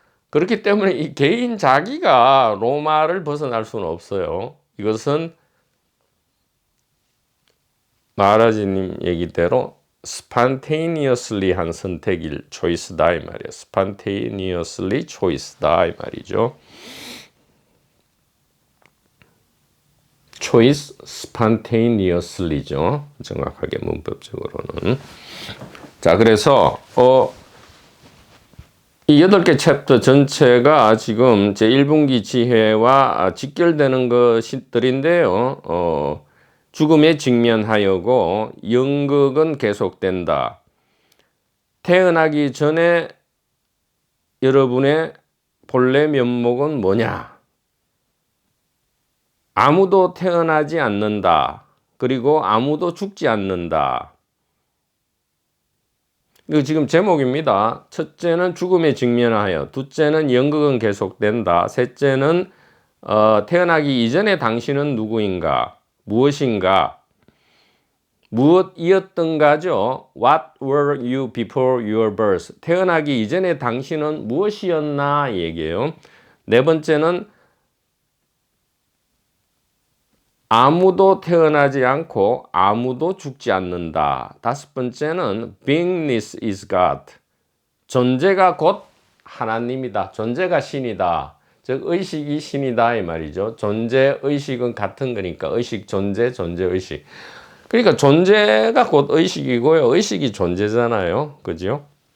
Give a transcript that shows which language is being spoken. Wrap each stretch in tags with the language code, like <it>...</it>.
<ko>그렇기 때문에 이 개인 자기가 로마를 벗어날 수는 없어요. 이것은 마하라지님 얘기대로</ko> <en>spontaneously</en> <ko>한 선택일 choice다 이 말이에요.</ko> <en>spontaneously choice</en> <ko>다 이 말이죠.</ko> <en>choice spontaneously죠.</en> <ko>정확하게 문법적으로는. 자, 그래서 이 8개 챕터 전체가 지금 제1분기 지혜와 직결되는 것들인데요. 죽음에 직면하여고 연극은 계속된다. 태어나기 전에 여러분의 본래 면목은 뭐냐? 아무도 태어나지 않는다. 그리고 아무도 죽지 않는다. 이거 지금 제목입니다. 첫째는 죽음에 직면하여, 둘째는 연극은 계속된다, 셋째는 태어나기 이전에 당신은 누구인가, 무엇인가, 무엇이었던가죠.</ko> <en>What were you before your birth?</en> <ko>태어나기 이전에 당신은 무엇이었나 얘기예요. 네 번째는 아무도 태어나지 않고 아무도 죽지 않는다. 다섯 번째는</ko> <en>beingness is God.</en> <ko>존재가 곧 하나님이다. 존재가 신이다. 즉 의식이 신이다 이 말이죠. 존재, 의식은 같은 거니까 의식, 존재, 존재, 의식. 그러니까 존재가 곧 의식이고요. 의식이 존재잖아요. 그죠?</ko>